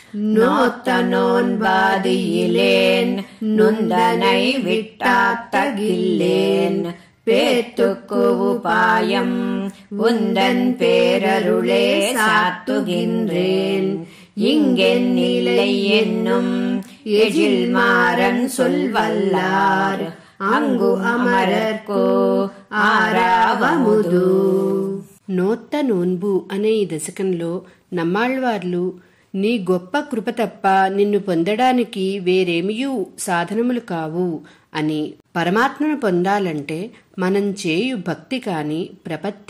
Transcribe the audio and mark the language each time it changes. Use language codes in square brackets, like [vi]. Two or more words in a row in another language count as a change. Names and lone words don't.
[ta] நோத்தனோன்பாதியிலேன் நுந்தனை விட்டாத்தகில்லேன் பேத்துக்கு உபாயம் உந்தன் பேரருளே சாத்துகின்றேன். இங்கென் இல்லை என்னும் எழில் மாறன் சொல்வல்லார் அங்கு அமரர்க்கோ ஆராவமுது. [te] నోత్త నోన్బు అనే ఈ దశకంలో నమ్మాళ్వార్లు నీ గొప్ప కృప తప్ప నిన్ను పొందడానికి వేరేమియూ సాధనములు కావు అని, పరమాత్మను పొందాలంటే మనం చేయు భక్తి కాని ప్రపత్తి